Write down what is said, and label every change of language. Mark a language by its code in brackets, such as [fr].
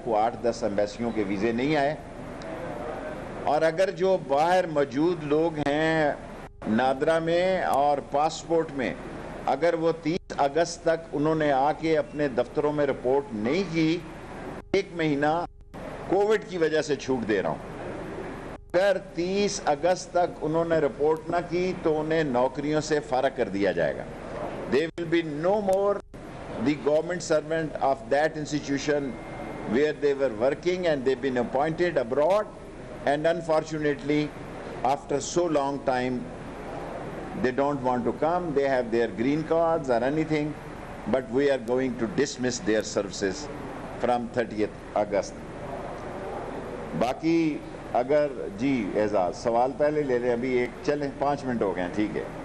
[ur] کوئی 8-10 ایمبیسیوں کے ویزے نہیں آئے. اور اگر جو باہر موجود لوگ ہیں نادرا میں اور پاسپورٹ میں, اگر وہ 30 اگست تک انہوں نے آ کے اپنے دفتروں میں رپورٹ نہیں کی, 1 مہینہ کووڈ کی وجہ سے چھوٹ دے رہا ہوں, اگر 30 اگست تک انہوں نے رپورٹ نہ کی تو انہیں نوکریوں سے فارغ کر دیا جائے گا. [en] They will be no more the government servant of that institution where they were working, and they've been appointed abroad, and unfortunately after so long time they don't want to come. They have their green cards or anything, but we are going to dismiss their services from 30th August. [ur] باقی اگر جی اعزاز سوال پہلے لے لیں, ابھی ایک چلیں 5 منٹ ہو گئے ہیں, ٹھیک ہے.